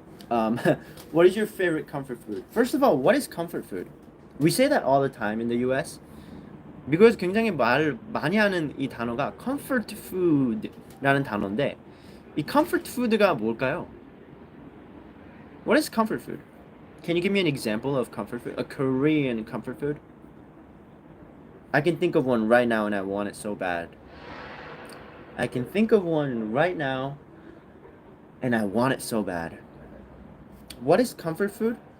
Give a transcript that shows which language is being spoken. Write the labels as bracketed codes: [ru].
[en] Um, what is your favorite comfort food? First of all, what is comfort food? We say that all the time in the US. [ko] 미국에서 굉장히 말 많이 하는 이 단어가 comfort food라는 단어인데 이 comfort food가 뭘까요? [en] What is comfort food? Can you give me an example of comfort food? A Korean comfort food? I can think of one right now and I want it so bad. I can think of one right now and I want it so bad. What is comfort food?